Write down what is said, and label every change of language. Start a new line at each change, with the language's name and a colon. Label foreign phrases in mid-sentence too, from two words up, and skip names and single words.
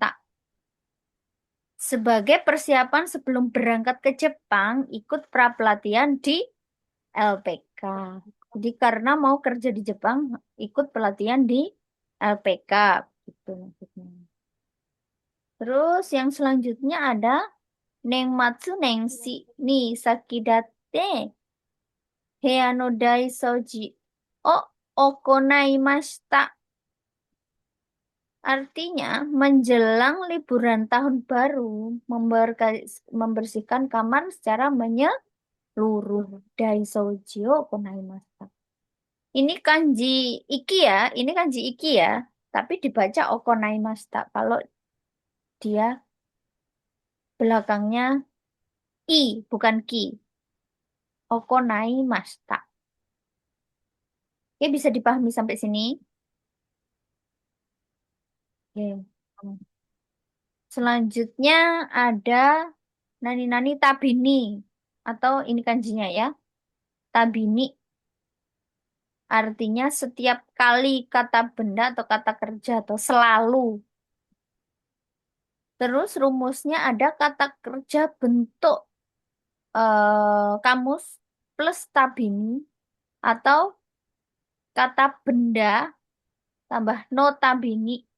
Indonesian: Sebagai persiapan sebelum berangkat ke Jepang, ikut pra-pelatihan di LPK. Jadi karena mau kerja di Jepang, ikut pelatihan di LPK. Gitu maksudnya. Terus yang selanjutnya ada
Japanese: 年末 年始 に 先立ち 部屋 の 大掃除 を 行いました.
Indonesian: Artinya, menjelang liburan tahun baru, membersihkan kamar secara menyeluruh.
Japanese: 大掃除 を 行いました.
Indonesian: Ini kanji iki ya, ini kanji iki ya, tapi dibaca Okonaimashita. Kalau dia belakangnya i, bukan ki. Okonaimashita. Oke, bisa dipahami sampai sini? Oke. Selanjutnya ada
Japanese: nani-nani tabini.
Indonesian: Atau ini kanjinya ya. Tabini artinya setiap kali kata benda atau kata kerja atau selalu. Terus rumusnya ada kata kerja bentuk kamus plus tabini atau kata benda tambah notabene.